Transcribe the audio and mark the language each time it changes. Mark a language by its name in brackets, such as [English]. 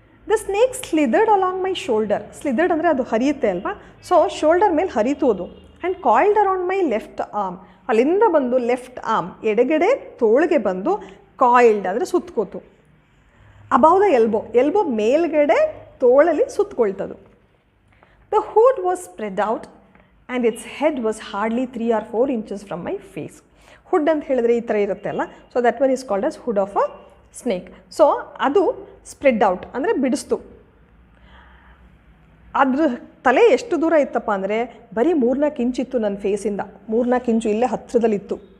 [English] The snake slithered along my shoulder. [Kannada] ಸ್ಲಿದರ್ಡ್ ಅಂದರೆ ಅದು ಹರಿಯುತ್ತೆ ಅಲ್ವಾ, ಸೊ ಶೋಲ್ಡರ್ ಮೇಲೆ ಹರಿತು ಅದು. [English] And coiled around my left arm. [Kannada] ಅಲ್ಲಿಂದ ಬಂದು ಲೆಫ್ಟ್ ಆರ್ಮ್ ಎಡಗಡೆ ತೋಳಿಗೆ ಬಂದು ಕಾಯಿಲ್ಡ್ ಅಂದರೆ ಸುತ್ತಕೋತು. [English] Above the elbow. [Kannada] ಎಲ್ಬೋ ಮೇಲ್ಗಡೆ ತೋಳಲ್ಲಿ ಸುತ್ತಕೊಳ್ತದು. [English] The hood was spread out and its head was hardly 3 or 4 inches from my face. [Kannada] ಹುಡ್ ಅಂತ ಹೇಳಿದ್ರೆ ಈ ಥರ ಇರುತ್ತೆ ಅಲ್ಲ, [English] So that one is called as hood of a snake. [Kannada] So ಅದು spread out ಅಂದರೆ ಬಿಡಿಸ್ತು. ಅದ್ರ ತಲೆ ಎಷ್ಟು ದೂರ ಇತ್ತಪ್ಪ ಅಂದರೆ ಬರೀ 3-4 ಇಂಚಿತ್ತು ನನ್ನ ಫೇಸಿಂದ, 3-4 ಇಂಚು ಇಲ್ಲೇ ಹತ್ತಿರದಲ್ಲಿತ್ತು.